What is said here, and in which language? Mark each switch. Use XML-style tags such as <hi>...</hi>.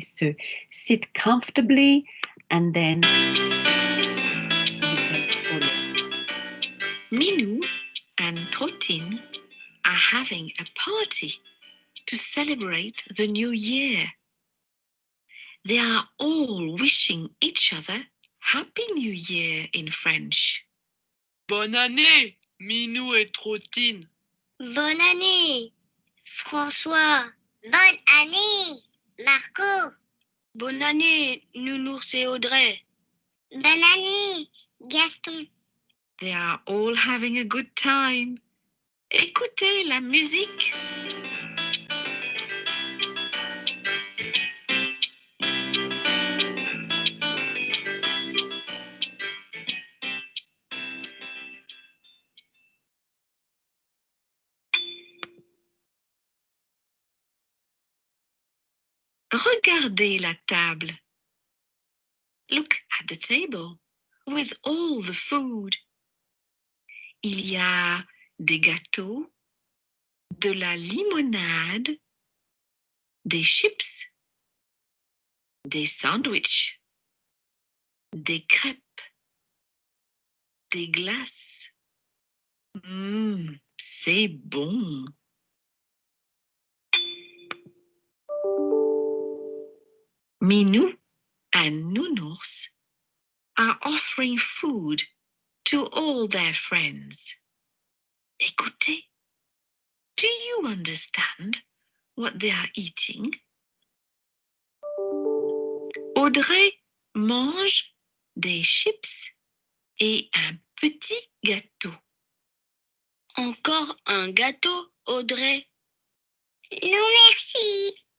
<en>So sit comfortably and then you can follow. Minou and Trotine are having a party to celebrate the new year. They are all wishing each other Happy New Year in French.</en> <fr>Bonne année, Minou et Trotine. Bonne année, François. Bonne année, Marco. Bonne année, Nounours et Audrey. Bonne année, Gaston.</fr> <en>They are all having a good time.</en> <fr>Écoutez la musique. Regardez la table.</fr> <en>Look at the table with all the food.</en> <fr>Il y a des gâteaux, de la limonade, des chips, des sandwichs, des crêpes, des glaces. C'est bon.</fr> <en>Minou and Nounours are offering food to all their friends.</en> <fr>Écoutez,</fr> <en>do you understand what they are eating?</en> <fr>Audrey mange des chips et un petit gâteau. Encore un gâteau, Audrey? Non, merci.</fr>